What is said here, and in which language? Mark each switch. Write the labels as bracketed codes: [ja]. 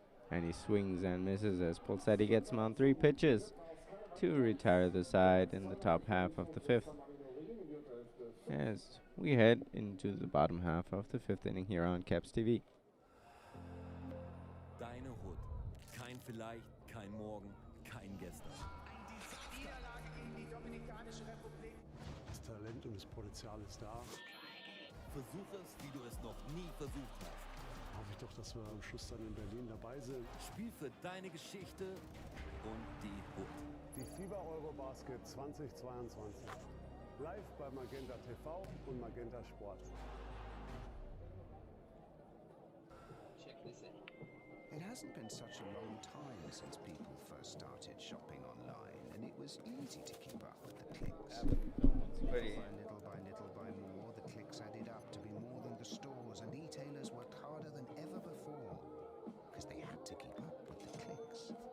[en] And he swings and misses as Polzetti gets him on 3 pitches to retire the side in the top half of the 5th. As we head into the bottom half of the 5th inning here on Caps TV. [de] Deine Hut. Kein vielleicht, kein morgen, kein gestern. Niederlage gegen die Dominikanische Republik. Das Talent und das Potenzial ist da. Versuch es, wie du es noch nie versucht hast. Hoffe ich doch, dass wir am Schluss dann in Berlin dabei sind. Spiel für deine Geschichte und die Hut. Die FIBA Eurobasket 2022. Live bei Magenta TV und Magenta Sport. [en] It hasn't been such a long time since people first started shopping online, and it was easy to keep up with the clicks. By little by more, the clicks added up to be more than the stores, and e-tailers worked harder than ever before, because they had to keep up with the clicks.